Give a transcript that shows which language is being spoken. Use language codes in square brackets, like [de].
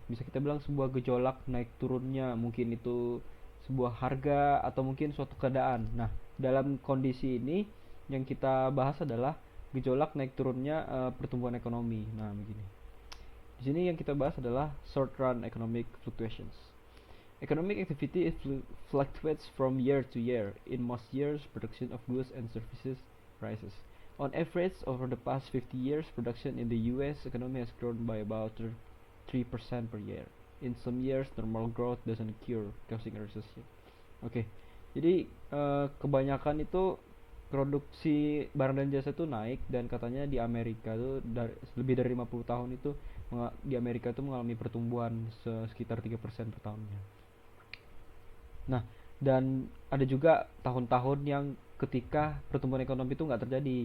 [id] Bisa kita bilang sebuah gejolak naik turunnya, mungkin itu sebuah harga atau mungkin suatu keadaan. Nah, dalam kondisi ini yang kita bahas adalah gejolak naik turunnya pertumbuhan ekonomi. Nah, begini. Di sini yang kita bahas adalah [en] short run economic fluctuations. Economic activity fluctuates from year to year. In most years, production of goods and services rises. On average, over the past 50 years, production in the US economy has grown by about 3% per year. In some years, normal growth doesn't occur, causing a recession. [id] Oke, jadi kebanyakan itu produksi barang dan jasa itu naik dan katanya di Amerika tuh lebih dari 50 tahun itu di Amerika itu mengalami pertumbuhan sekitar 3% per tahunnya. Nah, dan ada juga tahun-tahun yang ketika pertumbuhan ekonomi itu nggak terjadi.